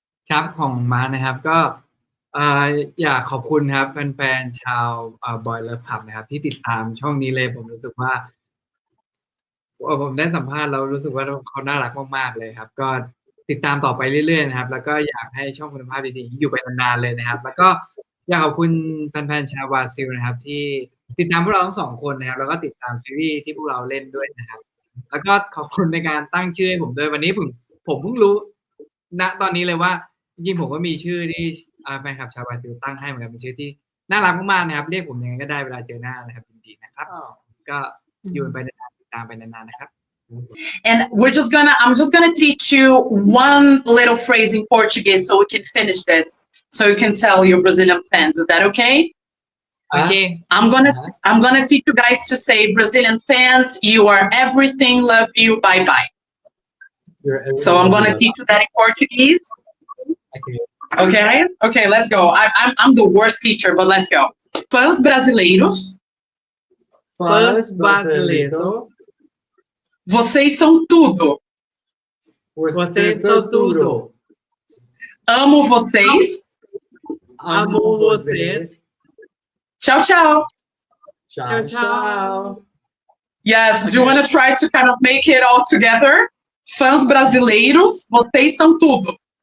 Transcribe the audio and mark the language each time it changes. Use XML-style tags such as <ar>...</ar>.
<th>ครับของมานะครับก็อยากขอบคุณครับแฟนๆชาวบอยเลิฟพับนะครับที่ติดตามช่องนี้เลยผมรู้สึกว่าผมได้สัมภาษณ์แล้วรู้สึกว่าเขาน่ารักมากๆเลยครับก็ติดตามต่อไปเรื่อยๆนะครับแล้วก็อยากให้ช่องคุณภาพดีๆอยู่ไปนานๆเลยนะครับแล้วก็อยากขอบคุณแฟนๆชาวบราซิลนะครับที่ติดตามพวกเราทั้งสองคนนะครับแล้วก็ติดตามซีรีส์ที่พวกเราเล่นด้วยนะครับแล้วก็ขอบคุณในการตั้งชื่อให้ผมด้วยวันนี้ผมเพิ่งรู้ ณตอนนี้เลยว่าจริงๆผมก็มีชื่อที่แฟนคลับชาวบราซิลตั้งให้เหมือนกันเป็นชื่อที่น่ารักมากๆนะครับเรียกผมยังไงก็ได้เวลาเจอหน้านะครับยินดีนะครับก็อยู่ไปนานๆติดตามไปนานๆนะครับ</th> <en>And I'm just gonna teach you one little phrase in Portuguese so we can finish this. So you can tell your Brazilian fans. Is that okay? Okay. I'm gonna teach you guys to say Brazilian fans, you are everything, love you, bye bye. So I'm gonna teach you that in Portuguese. Okay, let's go. I'm the worst teacher, but let's go.</en> <pt>Fãs brasileiros.</pt> <en>First brasileiro.</en> <pt>Vocês são tudo. Vocês são tudo. Amo vocês. Amo vocês. Tchau, tchau. Tchau, tchau.</pt> <en>Yes, do you want to try to kind of make it all together?</en> <pt>Fãs brasileiros, vocês são tudo.</pt>